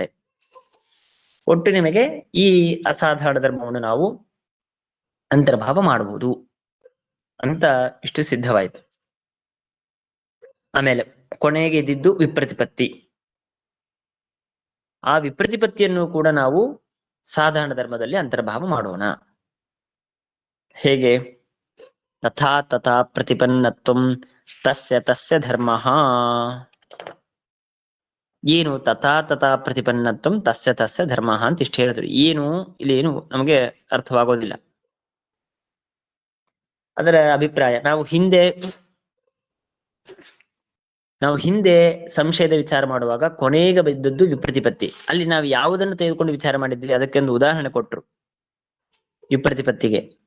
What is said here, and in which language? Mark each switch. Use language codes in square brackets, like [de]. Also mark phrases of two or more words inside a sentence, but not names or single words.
[kn] ಒಟ್ಟು ನಿಮಗೆ ಈ ಅಸಾಧಾರಣ ಧರ್ಮವನ್ನು ನಾವು ಅಂತರ್ಭಾವ ಮಾಡಬಹುದು ಅಂತ ಇಷ್ಟು ಸಿದ್ಧವಾಯಿತು. ಆಮೇಲೆ ಕೊನೆಗೆ ಇದ್ದಿದ್ದು ವಿಪ್ರತಿಪತ್ತಿ. ಆ ವಿಪ್ರತಿಪತ್ತಿಯನ್ನು ಕೂಡ ನಾವು ಸಾಧಾರಣ ಧರ್ಮದಲ್ಲಿ ಅಂತರ್ಭಾವ ಮಾಡೋಣ. ಹೇಗೆ? [sa] ತಥಾ ತಥಾ ಪ್ರತಿಪನ್ನತ್ವಂ ತಸ್ಯ ತಸ್ಯ ಧರ್ಮಃ. [kn] ಏನು [sa] ತಥಾ ತಥಾ ಪ್ರತಿಪನ್ನತ್ವಂ ತಸ್ಯ ತಸ್ಯ ಧರ್ಮಃ [kn] ಅಂತ ಇಷ್ಟು ಹೇಳಿದ್ರು. ಏನು ಇಲ್ಲಿ ಏನು ನಮಗೆ ಅರ್ಥವಾಗೋದಿಲ್ಲ. ಅದರ ಅಭಿಪ್ರಾಯ ನಾವು ಹಿಂದೆ ಸಂಶಯದ ವಿಚಾರ ಮಾಡುವಾಗ ಕೊನೆಗೆ ಬಿದ್ದದ್ದು ವಿಪ್ರತಿಪತ್ತಿ. ಅಲ್ಲಿ ನಾವು ಯಾವುದನ್ನು ತೆಗೆದುಕೊಂಡು ವಿಚಾರ ಮಾಡಿದ್ವಿ ಅದಕ್ಕೆ ಒಂದು ಉದಾಹರಣೆ ಕೊಟ್ರು ವಿಪ್ರತಿಪತ್ತಿಗೆ.